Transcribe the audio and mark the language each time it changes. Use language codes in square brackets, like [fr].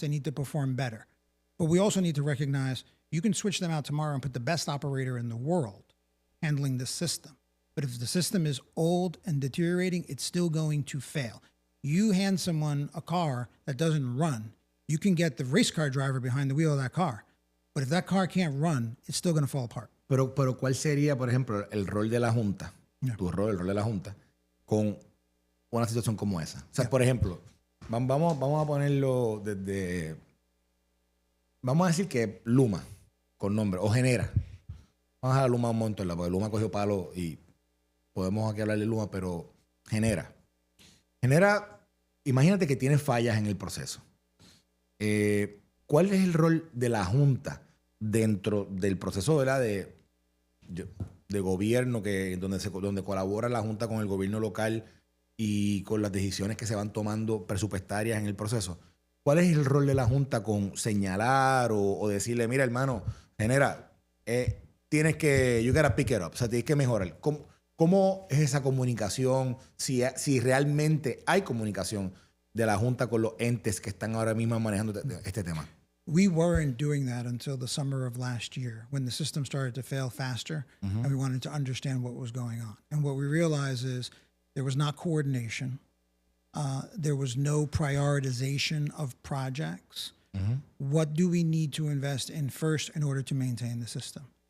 [en] They need to perform better. But we also need to recognize you can switch them out tomorrow and put the best operator in the world handling the system. But if the system is old and deteriorating, it's still going to fail. You hand someone a car that doesn't run, you can get the race car driver behind the wheel of that car. But if that car can't run, it's still going to fall apart. [es] Pero ¿cuál sería, por ejemplo, el rol de la Junta? [en] Yeah. [es] Tu rol, el rol de la Junta, con una situación como esa. O sea, por ejemplo, vamos a ponerlo desde... Vamos a decir que Luma, con nombre, o Genera. Vamos a dejar a Luma un montón, porque Luma cogió palo y podemos aquí hablar de Luma, pero Genera. Genera, imagínate que tiene fallas en el proceso. ¿Cuál es el rol de la Junta dentro del proceso, ¿verdad? de gobierno donde colabora la Junta con el gobierno local y con las decisiones que se van tomando presupuestarias en el proceso? ¿Cuál es el rol de la Junta con señalar o decirle, mira, hermano, Genera, tienes que, [en] you gotta pick it up, [es] o sea, tienes que mejorar? ¿Cómo es esa comunicación? Si realmente hay comunicación de la Junta con los entes que están ahora mismo manejando este tema. [en] We weren't doing that until the summer of last year when the system started to fail faster and we wanted to understand what was going on. And what we realized is there was not coordination. There was no prioritization of projects. What do we need to invest in first in order to maintain the system?